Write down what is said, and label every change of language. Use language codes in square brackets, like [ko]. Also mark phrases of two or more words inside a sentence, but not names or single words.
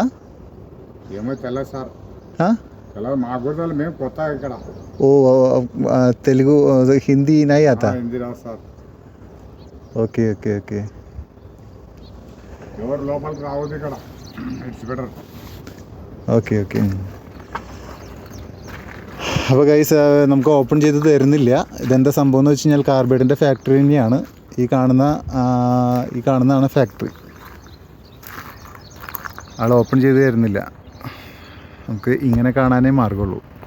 [te] ఏమో తెల్లదు సార్, ఆ? తెల్లదు మాకు కూడా తెలియదు, మేము కొత్త ఇక్కడ. [hi] ओ तेलुगु हिंदी नहीं आता? [te] హిందీ రాదు సార్. [en] okay okay okay [te] ఎవరు లోపలికి రావద్దు ఇక్కడ, [en] it's better. okay okay. [ml] അപ്പോൾ ഗൈസ് നമുക്ക് ഓപ്പൺ ചെയ്ത് തരുന്നില്ല. ഇതെന്താ സംഭവം എന്ന് വെച്ച് കഴിഞ്ഞാൽ കാർബൈഡിൻ്റെ ഫാക്ടറി തന്നെയാണ്. ഈ കാണുന്നതാണ് ഫാക്ടറി. ആൾ ഓപ്പൺ ചെയ്ത് തരുന്നില്ല, നമുക്ക് ഇങ്ങനെ കാണാനേ മാർഗമുള്ളൂ.